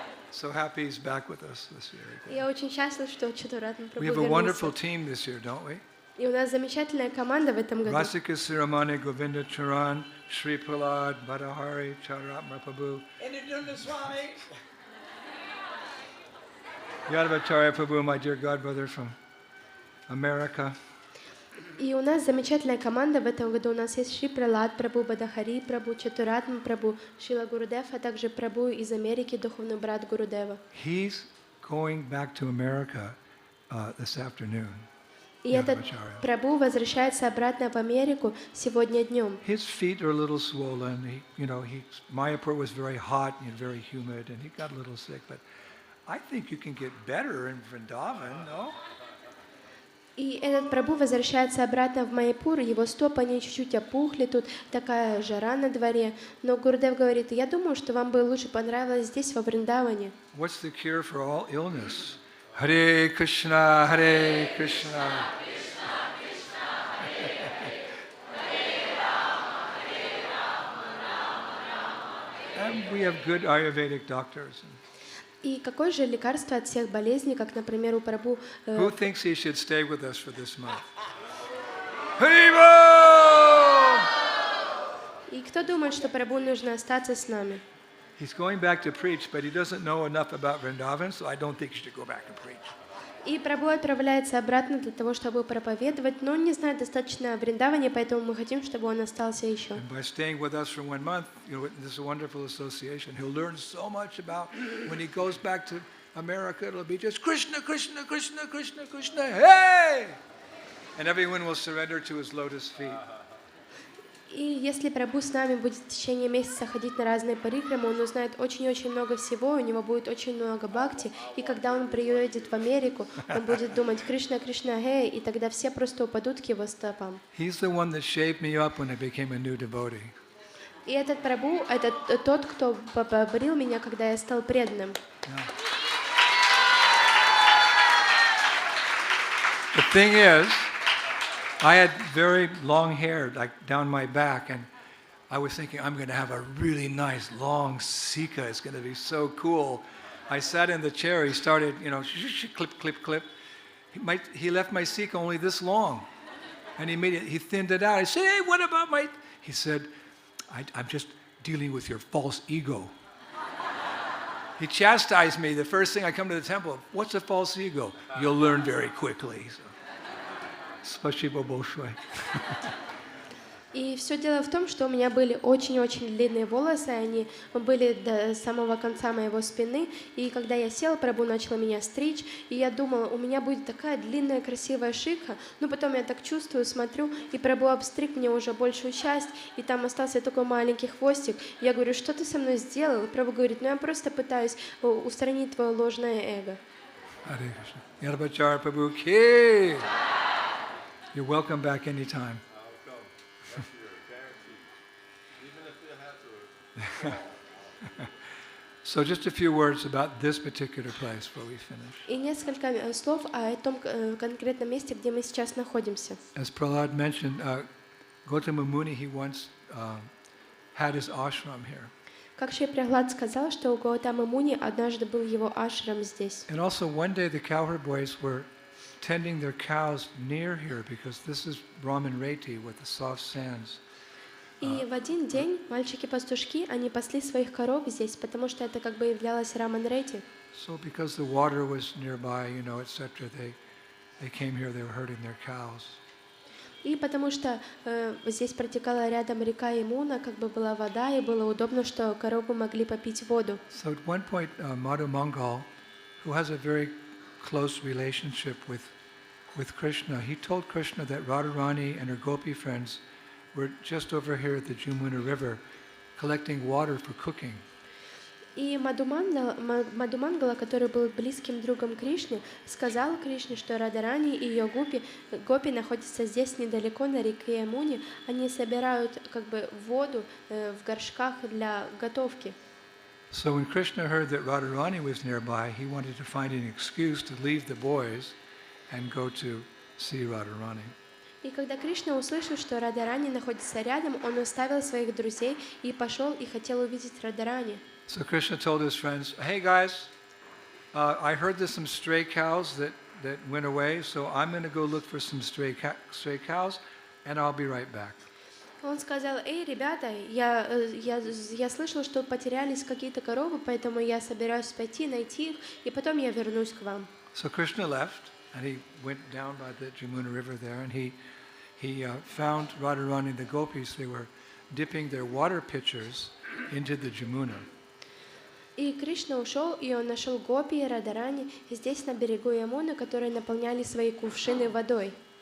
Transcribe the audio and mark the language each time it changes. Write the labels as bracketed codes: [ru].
[en] So happy he's back with us this year. [ru] Я очень счастлив, что Чатуратман Прабху [en] We have a wonderful [ru] вернулся. [en] team this year, don't we? [ru] И у нас замечательная команда в этом году. [en] Rasika Siramani Govinda Charan, Sri Prahlad, Bada Hari, Chaturatman Prabhu, Indradyumna Swami. Yadavacharya Prabhu, my dear godbrother from America. [ru] И у нас замечательная команда в этом году. У нас есть Шри Пралад Прабху, Бадахари Прабху, Чатуратман Прабху, Шрила Гурудев, а также Прабху из Америки, духовный брат Гурудева. [en] He's going back to America this afternoon. [ru] И этот Прабху возвращается обратно в Америку сегодня днем. [en] His feet are a little swollen. Mayapur was very hot and very humid, and he got a little sick. But I think you can get better in Vrindavan, no? [ru] И этот Прабху возвращается обратно в Майяпур, его стопы, они чуть-чуть опухли, тут такая жара на дворе. Но Гурудев говорит, я думаю, что вам бы лучше понравилось здесь, во Вриндаване. [en] What's the cure for all illness? Hare Krishna, Hare Krishna. And we have good Ayurvedic doctors. [ru] И какое же лекарство от всех болезней, как, например, у Прабху... [en] Who thinks he should stay with us for this month? Haribo! [ru] И кто думает, что Прабху нужно остаться с нами? [en] He's going back to preach, but he doesn't know enough about Vrindavan, so I don't think he should go back and preach. [ru] И Прабху отправляется обратно для того, чтобы проповедовать, но он не знает достаточно о Вриндаване, поэтому мы хотим, чтобы он остался еще. [en] And by staying with us for 1 month, this is a wonderful association. He'll learn so much about when he goes back to America. It'll be just Krishna, Krishna, Krishna, Krishna, Krishna. Hey! And everyone will surrender to his lotus feet. [ru] И если Прабху с нами будет в течение месяца ходить на разные парикрамы, он узнает очень-очень много всего, у него будет очень много бхакти, и когда он приедет в Америку, он будет думать «Кришна, Кришна, гей», и тогда все просто упадут к его стопам. [en] He's the one that shaped me up when I became a new devotee. [ru] И этот Прабху — это тот, кто побрил меня, когда я стал преданным. [en] The thing is, I had very long hair, like down my back, and I was thinking, I'm going to have a really nice long sika. It's going to be so cool. I sat in the chair. He started, clip, clip, clip. He left my sika only this long, and he thinned it out. I said, hey, what about my... He said, I'm just dealing with your false ego. he chastised me. The first thing I come to the temple, what's a false ego? You'll learn very quickly. [ru] So, спасибо большое. И все дело в том, что у меня были очень-очень длинные волосы, они были до самого конца моего спины, и когда я села, прабху начала меня стричь, и я думала, у меня будет такая длинная красивая шика, но потом я так чувствую, смотрю, и прабху обстриг мне уже большую часть, и там остался такой маленький хвостик. Я говорю, что ты со мной сделал? И прабху говорит, ну я просто пытаюсь устранить твое ложное эго. [en] Hare Krishna. Yadavachara Prabhu ki. You're welcome back anytime. So just a few words about this particular place before we finish. [ru] И несколько слов о том конкретном месте, где мы сейчас находимся. [en] As Prahlad mentioned, Gautama Muni, he once had his ashram here. [ru] Как Шри Прахлад сказал, что у Гаутамы Муни однажды был его ашрам здесь. [en] And also one day the cowherd boys were tending their cows near here because this is Brahman Reti with the soft sands. [ru] И в один день мальчики-пастушки, они пасли своих коров здесь, потому что это как бы являлось Раман-Рети. [en] So because the water was nearby, etc., they came here, they were herding their cows. [ru] И потому что здесь протекала рядом река Ямуна, как бы была вода, и было удобно, что коровы могли попить воду. [en] So at one point, Madhu Mangal, who has a very close relationship with Krishna, he told Krishna that Radharani and her gopi friends were just over here at the Jamuna River collecting water for cooking. [ru] И Мадхумангала, который был близким другом Кришны, сказал Кришне, что Радharani и ее гопи находятся здесь недалеко на реке Ямуне. Они собирают как бы воду в горшках для готовки. [en] So when Krishna heard that Radharani was nearby, he wanted to find an excuse to leave the boys and go to see Radharani. [ru] И когда Кришна услышал, что Радharani находится рядом, он оставил своих друзей и пошел и хотел увидеть Радharani. [en] So Krishna told his friends, "Hey guys, I heard there's some stray cows that went away, so I'm going to go look for some stray cows, and I'll be right back." [ru] Он сказал: «Эй, ребята, я слышал, что потерялись какие-то коровы, поэтому я собираюсь пойти найти их, и потом я вернусь к вам». [en] So Krishna left, and he went down by the Jamuna River there, and he found Radharani and the gopis. They were dipping their water pitchers into the Jamuna. [ru] И Кришна ушел, и он нашел гопи и Радharani здесь на берегу Ямуны, которые наполняли свои кувшины водой.